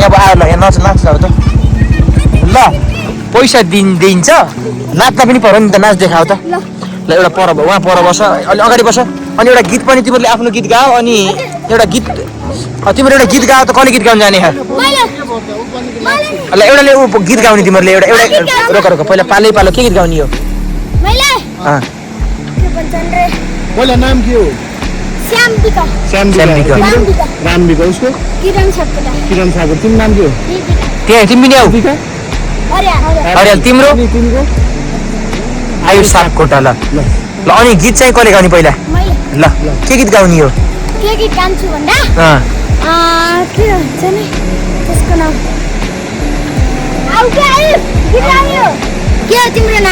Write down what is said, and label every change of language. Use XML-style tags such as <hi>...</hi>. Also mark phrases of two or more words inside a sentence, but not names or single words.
<ne>ल यहाँ नाच अब त ल पैसा दिन्छ नाच्न पनि पर्यो नि त नाच देखाऊ त ल एउटा पर उहाँ पर बस अलि अगाडि बस अनि एउटा गीत पनि तिमीहरूले आफ्नो गीत गाऊ अनि एउटा गीत तिमीहरू एउटा गीत गाऊ त कसले गीत गाउनु जाने ल एउटाले गीत गाउने तिमीहरूले एउटा रोक पहिला पालो के गीत गाउने हो पहिला नाम के हो श्याम बिका राम बिका उसको किरण सागर तिम्रो नाम के हो त्यहाँ तिमी पनि आऊ अरे तिम्रो आयुष सापकोटा ल अनि गीत चाहिँ कसले गाउने पहिला ल के गीत गाउने हो के गीत गान्छु भन्दा के भन्छ नि त्यसको नाम के हो तिम्रो नाम</ne>